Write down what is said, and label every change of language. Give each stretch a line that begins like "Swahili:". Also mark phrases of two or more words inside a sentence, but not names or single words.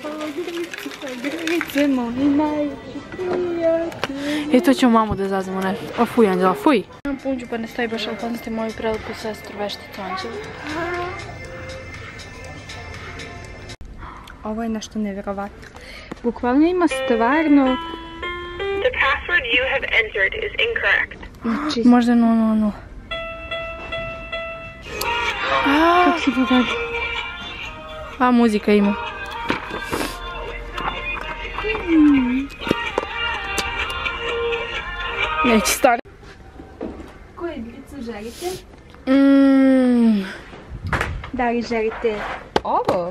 Serbian: I to ćemo mamu da zazimo nešto. O fuj, Anđela, fuj. Imam punđu pa ne stoji baš, ali poznate moju prelepu sestru vešticu Anđelu. Ovo je nešto nevjerovatno. Bukvalno ima stvarno...
English: The password you have entered is incorrect.
Serbian: Znači... Možda 000. Kako se to radi? A, muzika ima. Neće stari. Koju igricu želite? Da li želite ovo?